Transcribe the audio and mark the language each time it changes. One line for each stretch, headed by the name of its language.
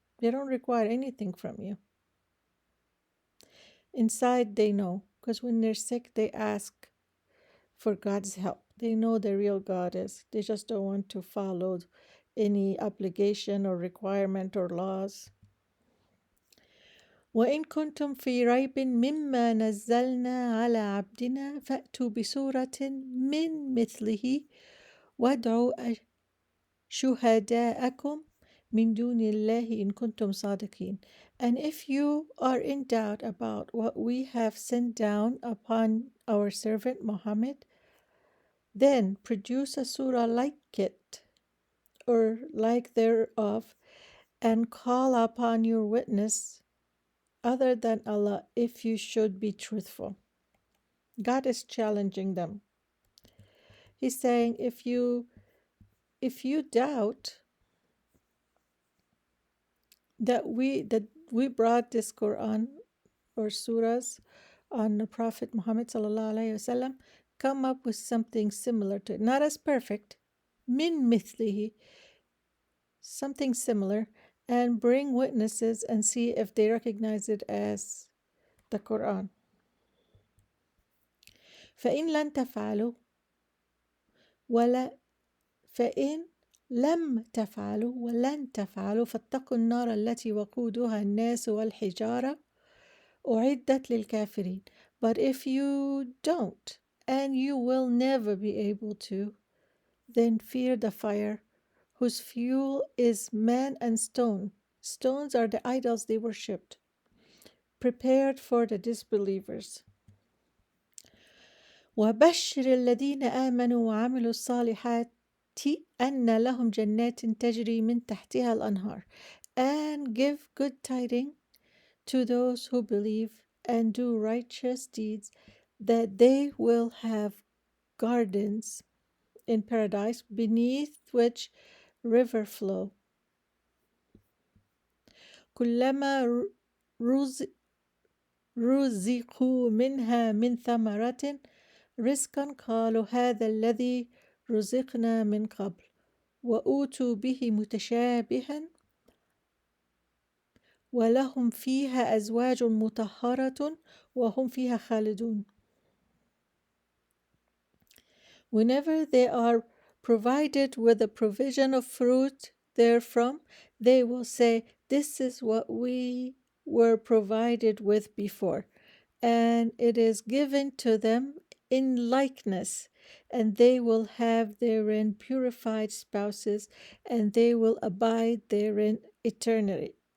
English: They don't require anything from you. Inside, they know, because when they're sick, they ask for God's help. They know the real God is. They just don't want to follow any obligation or requirement or laws.
Arabic: وإن كنتم في ريب مما نزلنا على عبدنا فأتوا بسورة من مثله وادعوا شهداءكم من دون الله إن كنتم صادقين.
English: And if you are in doubt about what we have sent down upon our servant Muhammad, then produce a surah like it or like thereof and call upon your witness other than Allah if you should be truthful. God is challenging them. He's saying if you doubt that we brought this Quran or surahs on the Prophet Muhammad sallallahu alaihi wasallam, come up with something similar to it, not as perfect, min mithlihi, something similar, and bring witnesses and see if they recognize it as the Quran.
Arabic: فإن لن تفعلوا ولا فإن لم تفعلوا ولن تفعلوا فاتقوا النار التي وقودها الناس والحجارة أعدت للكافرين.
English: But if you don't, and you will never be able to, then fear the fire whose fuel is man and stone. Stones are the idols they worshipped, prepared for the disbelievers.
Arabic: وبشر الذين آمنوا وعملوا الصالحات أن لهم جنات تجري من تحتها الأنهار.
English: And give good tidings to those who believe and do righteous deeds, that they will have gardens in paradise beneath which river flow.
Arabic: كلما رزقوا منها من ثمرة رزقا قالوا هذا الذي رزقنا من قبل وأوتوا به متشابها ولهم فيها أزواج مطهرة وهم فيها خالدون.
English: Whenever they are provided with a provision of fruit therefrom, they will say, "This is what we were provided with before," and it is given to them in likeness, and they will have therein purified spouses, and they will abide therein eternally.